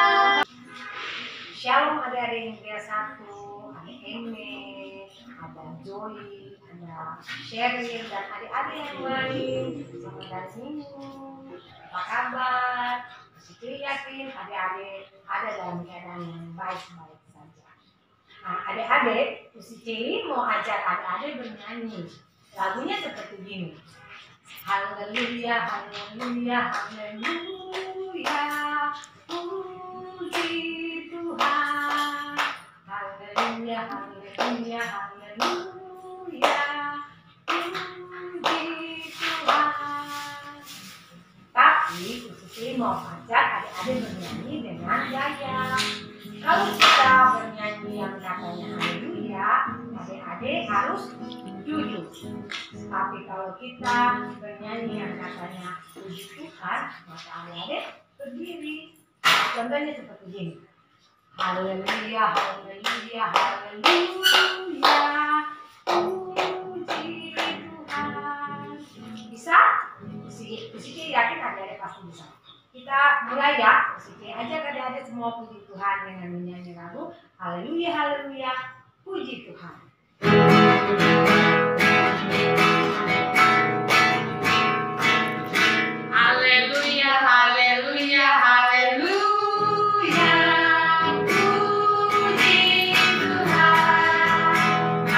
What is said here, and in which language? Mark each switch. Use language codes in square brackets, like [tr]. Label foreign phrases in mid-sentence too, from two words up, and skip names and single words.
[id] Shalom adik-adik, dia satu, ada Eme, ada Joy, ada Sheryl, dan adik-adik yang lain. Selamat hari Minggu, apa kabar? Saya yakin adik-adik ada dalam keadaan yang baik-baik saja. Nah adik-adik, Usi mau ajak adik-adik bernyanyi. Lagunya seperti gini. Haleluya, haleluya, haleluya, puji Tuhan. Haleluya, haleluya, haleluya, puji Tuhan. Tapi Usi mau ajak adik-adik bernyanyi dengan gaya. Kalau kita bernyanyi yang katanya haleluya, adik-adik harus jujur. Tapi kalau kita bernyanyi yang katanya puji Tuhan, maka adik-adik berdiri. Contohnya seperti ini. Haleluya, haleluya, haleluya, puji Tuhan. Bisa? Usi yakin adik-adik pasti bisa. Kita mulai ya. Usi ajak adik-adik semua puji Tuhan dengan menyanyi lagu Haleluya, haleluya, puji Tuhan. Haleluya, haleluya, haleluya, puji Tuhan.